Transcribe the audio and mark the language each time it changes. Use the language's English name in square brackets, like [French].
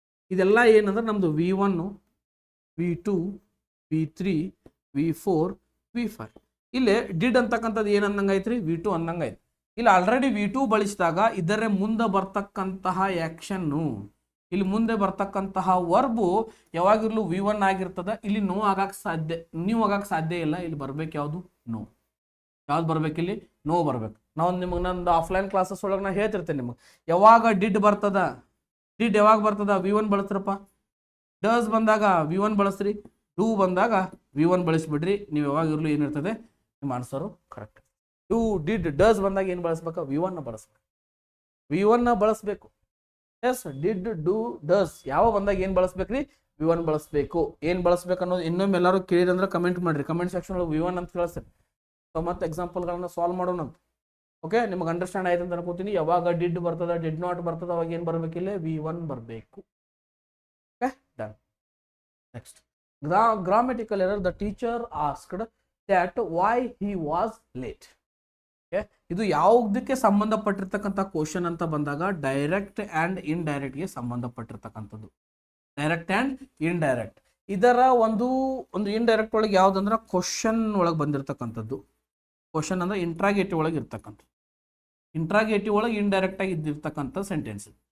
[Kannada] ಇದೆಲ್ಲ ಏನಂದ್ರೆ ನಮ್ದು V1, V2, V3, V4, V5. ಇಲ್ಲಿ ಡಿಡ್ ಅಂತಕ್ಕಂಥದ್ದು ಏನು ಅಂದಂಗೆ ಐತ್ರಿ, V2 ಅಂದಂಗೆ ಐತಿ. ಇಲ್ಲಿ ಆಲ್ರೆಡಿ V2 ಬಳಸಿದಾಗ ಇದರ ಮುಂದೆ ಬರ್ತಕ್ಕಂತಹ ಆ್ಯಕ್ಷನ್ನು, ಇಲ್ಲಿ ಮುಂದೆ ಬರ್ತಕ್ಕಂತಹ ವರ್ಬು ಯಾವಾಗಿರ್ಲು V1 ಆಗಿರ್ತದ. ಇಲ್ಲಿ ನ್ಯೂ ಆಗಕ್ಕೆ ಸಾಧ್ಯ ಇಲ್ಲ. ಇಲ್ಲಿ ಬರ್ಬೇಕು ಯಾವುದು, ನೋ. ಯಾವ್ದು ಬರ್ಬೇಕು, ಇಲ್ಲಿ ನೋ ಬರ್ಬೇಕು. ನಾವು ನಿಮಗೆ ನಂದು ಆಫ್ಲೈನ್ ಕ್ಲಾಸಸ್ ಒಳಗೆ ನಾ ಹೇಳ್ತಿರ್ತೇನೆ ನಿಮಗೆ, ಯಾವಾಗ ಡಿಡ್ ಬರ್ತದ, ಡಿಡ್ ಯಾವಾಗ ಬರ್ತದ, V1 ಬಳಸ್ರಪ್ಪ. ಡಸ್ ಬಂದಾಗ V1 ಬಳಸ್ರಿ, ಡೂ ಬಂದಾಗ V1 ಬಳಸ್ಬಿಡ್ರಿ. ನೀವು ಯಾವಾಗಿರ್ಲು ಏನಿರ್ತದೆ, ನಿಮ್ಮ answer correct. Do, did, does ಬಂದಾಗ ಏನು ಬಳಸ್ಬೇಕು, V1 ಬಳಸ್ಬೇಕು. V1 ಬಳಸ್ಬೇಕು. ಎಸ್, ಡಿಡ್, ಡೂ, ಡಸ್ ಯಾವ ಬಂದಾಗ ಏನು ಬಳಸ್ಬೇಕ್ರಿ, V1 ಬಳಸ್ಬೇಕು. ಏನು ಬಳಸ್ಬೇಕು ಅನ್ನೋದು ಇನ್ನೊಮ್ಮೆ ಎಲ್ಲರೂ ಕೇಳಿದ್ರೆ ಕಮೆಂಟ್ ಮಾಡ್ರಿ. ಕಮೆಂಟ್ ಸೆಕ್ಷನ್ ಒಳಗೆ V1 ಅಂತ ಕಳಿಸ್ರಿ. ಸೊ ಮತ್ತೆ ಎಕ್ಸಾಂಪಲ್ಗಳನ್ನ ಸಾಲ್ವ್ ಮಾಡೋಣ ಅಂತ. ಓಕೆ, ನಿಮಗೆ ಅಂಡರ್ಸ್ಟ್ಯಾಂಡ್ ಆಯ್ತು ಅಂತ ಅನ್ಕೋತೀನಿ. ಯಾವಾಗ ಡಿಡ್ ಬರ್ತದ, ಡಿಡ್ ನಾಟ್ ಬರ್ತದ, ಅವಾಗ ಏನು ಬರ್ಬೇಕಿಲ್ಲ, V1 ಬರಬೇಕು. [English] Okay, done. Next, grammatical error. The teacher asked that why he was late. [Kannada] ಇದು ಯಾವುದಕ್ಕೆ ಸಂಬಂಧಪಟ್ಟಿರ್ತಕ್ಕಂಥ ಕ್ವಶನ್ ಅಂತ ಬಂದಾಗ direct and ಇಂಡೈರೆಕ್ಟ್ಗೆ ಸಂಬಂಧಪಟ್ಟಿರ್ತಕ್ಕಂಥದ್ದು. Direct and indirect ಇದರ ಒಂದು ಇಂಡೈರೆಕ್ಟ್ ಒಳಗೆ ಯಾವುದಂದ್ರೆ ಕ್ವಶನ್ ಒಳಗೆ ಬಂದಿರತಕ್ಕಂಥದ್ದು. ಕ್ವಶನ್ ಅಂದ್ರೆ ಇಂಟ್ರಾಗೇಟಿವ್ ಒಳಗೆ ಇರ್ತಕ್ಕಂಥದ್ದು. ಇಂಟ್ರಾಗೇಟಿವ್ ಒಳಗೆ ಇಂಡೈರೆಕ್ಟ್ ಆಗಿ ಇದ್ದಿರ್ತಕ್ಕಂಥ ಸೆಂಟೆನ್ಸ್.